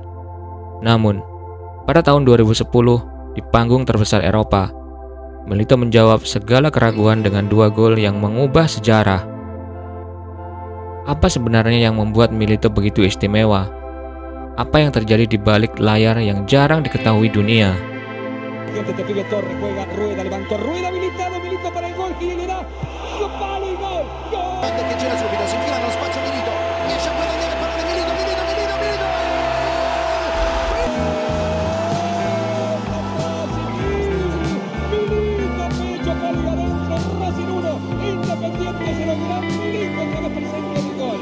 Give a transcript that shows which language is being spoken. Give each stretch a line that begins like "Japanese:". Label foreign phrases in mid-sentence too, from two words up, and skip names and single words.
Indonesian: Namun, pada tahun 2010, di panggung terbesar Eropa, Milito menjawab segala keraguan dengan 2 gol yang mengubah sejarah. Apa sebenarnya yang membuat Milito begitu istimewa? Apa yang terjadi di balik layar yang jarang diketahui dunia?
Spanish: Este pibe Torres juega, Rueda levantó, Rueda habilitado, Milito para el gol, Gil le da, palo y gol, gol.
Italian: Guarda che c'era subito, si infila nello spazio Milito, riesce a guadagnare il pallone Milito.
Spanish: Milito, pecho, calga adentro, Racing 1, Independiente 0, gran Milito otra vez presente en el gol.